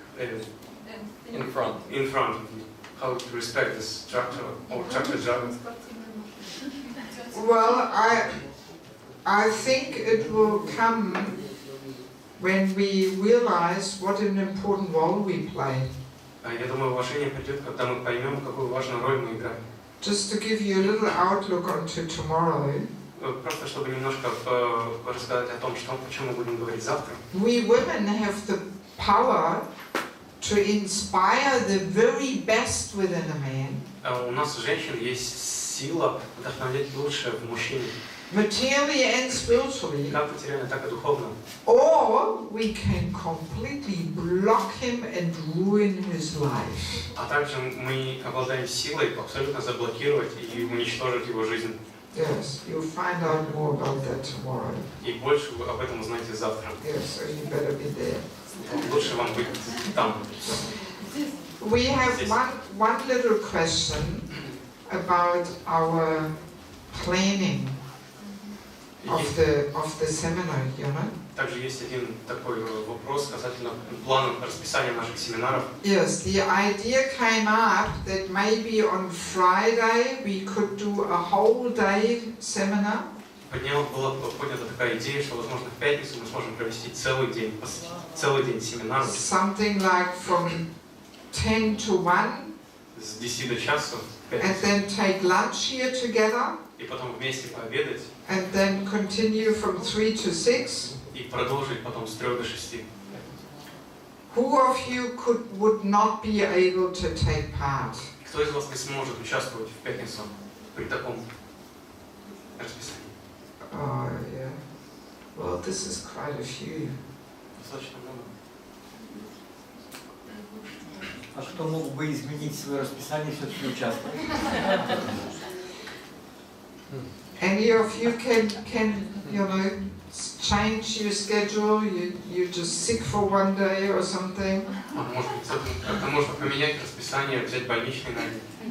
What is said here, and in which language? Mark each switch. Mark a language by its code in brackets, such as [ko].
[en] In front. in front of you? How to respect this tractor or tractor driver? Well, I think it will come when we realize what an important role we play. [ru] Я думаю, уважение придет, когда мы поймем, какую важную роль мы играем. [en] Just to give you a little outlook onto tomorrow. [ru] Просто чтобы немножко рассказать о том, почему мы будем говорить завтра. [en] We women have the power to inspire the very best within a man. [ru] У нас, женщин, есть сила вдохновлять лучшее в мужчине. [en] Materially and spiritually. [ru] Как материально, так и духовно. [en] Or we can completely block him and ruin his life. [ru] А также мы обладаем силой абсолютно заблокировать и уничтожить его жизнь. [en] Yes, you'll find out more about that tomorrow. [ru] И больше вы об этом узнаете завтра. [en] Yes, so you better be there. [ru] Лучше вам быть там. [en] We have one little question about our planning of the seminar, you know? [ru] Также есть один такой вопрос касательно плана расписания наших семинаров. [en] Yes, the idea came up that maybe on Friday we could do a whole day seminar. [ru] Была поднята такая идея, что, возможно, в пятницу мы сможем провести целый день семинара. [en] Something like from 10 to 1. [ru] С 10 до часа. [en] And then take lunch here together. [ru] И потом вместе пообедать. [en] And then continue from 3 to 6. [ru] И продолжить потом с 3 до 6. [en] Who of you would not be able to take part? [ru] Кто из вас не сможет участвовать в пятницу при таком расписании? [en] Oh, yeah. Well, this is quite a few. [ru] Достаточно много. А кто мог бы изменить свое расписание и все-таки участвовать? [en] Any of you can you know, change your schedule? You're just sick for one day or something? [ru] Может быть, как-то можно поменять расписание, взять больничный на день.